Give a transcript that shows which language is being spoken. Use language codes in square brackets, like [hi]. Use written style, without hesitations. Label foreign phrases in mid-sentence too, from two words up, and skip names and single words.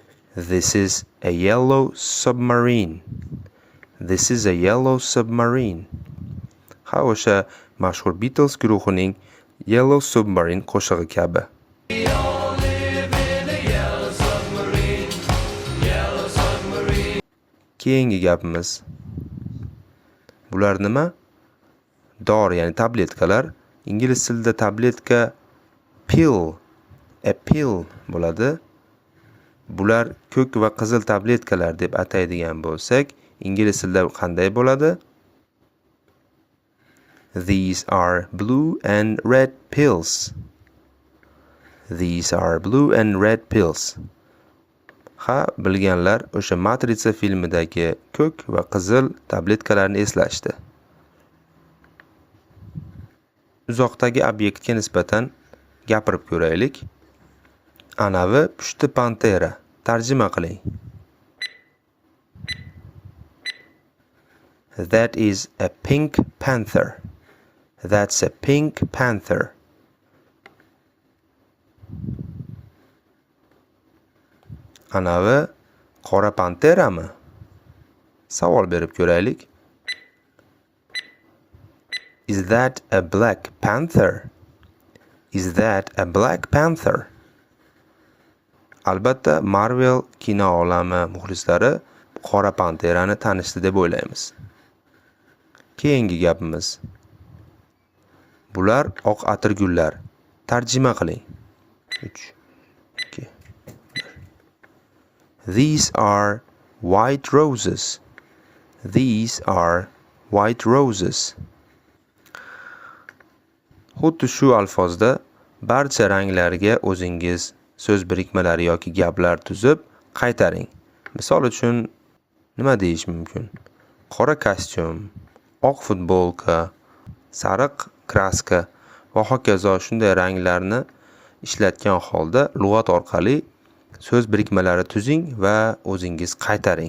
[en] This is a yellow submarine. This is a yellow submarine. [uz] Ha, o'sha mashhur Beatles guruhining Yellow Submarine qo'shig'i kabi. Keyingi gapimiz. Bular nima? Dori, ya'ni tabletkalar. Ingliz tilida tabletka pill, [en] a pill [uz] bo'ladi. Bular ko'k va qizil tabletkalar deb ataydigan bo'lsak, ingliz tilida qanday bo'ladi? [en] These are blue and red pills. These are blue and red pills. [uz] Ha, bilganlar o'sha Matrica filmidagi ko'k va qizil tabletkalarni eslashdi. Uzoqdagi obyektga nisbatan gapirib ko'raylik. Anavi pushti pantera. Tarjima qiling. [en] That is a pink panther. That's a pink panther. [uz] Anavi qora panterami? Savol berib ko'raylik. [en] Is that a black panther? Is that a black panther? [uz] Albatta, Marvel kino olami muxlislari qora panterani tanishdi deb o'ylaymiz. Keyingi gapimiz. Bular oq atirgullar. Tarjima qiling. [en] 3 2 These are white roses. These are white roses. [uz] Xuddi shu alfozda barcha ranglarga o'zingiz so'z birikmalari yoki gaplar tuzib qaytaring. Misol uchun nima deyish mumkin? Qora kostyum, oq futbolka, sariq kraska va hokazo shunday ranglarni ishlatgan holda lug'at orqali so'z birikmalari tuzing va o'zingiz qaytaring.